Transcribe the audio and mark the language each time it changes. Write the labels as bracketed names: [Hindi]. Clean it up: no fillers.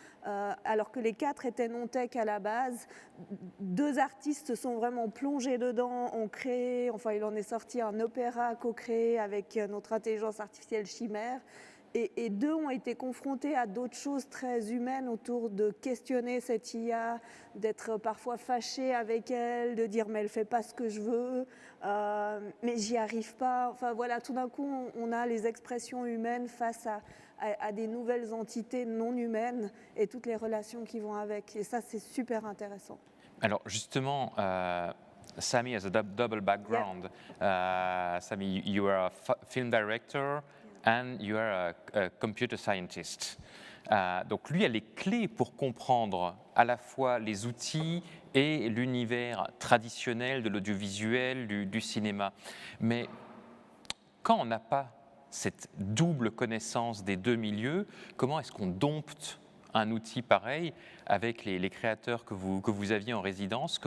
[French] Alors que les 4 étaient non-tech à la base, 2 artistes se sont vraiment plongés dedans, ont créé, enfin il en est sorti un opéra co-créé avec notre intelligence artificielle Chimère, et 2 ont été confrontés à d'autres choses très humaines autour de questionner cette IA, d'être parfois fâchés avec elle, de dire mais elle fait pas ce que je veux, mais j'y arrive pas. Enfin voilà, tout d'un coup on a les expressions humaines face à des nouvelles entités non humaines et toutes les relations qui vont avec. Et ça, c'est super intéressant. Alors justement, [English] Sami has a double background. Sami, you are a film director and you are a computer scientist. [French] Donc lui a les clés pour comprendre à la fois les outils et l'univers traditionnel de l'audiovisuel, du cinéma. Mais quand on n'a pas cette double connaissance des 2 milieux, comment est-ce qu'on dompte un outil pareil avec les créateurs que vous aviez en résidence?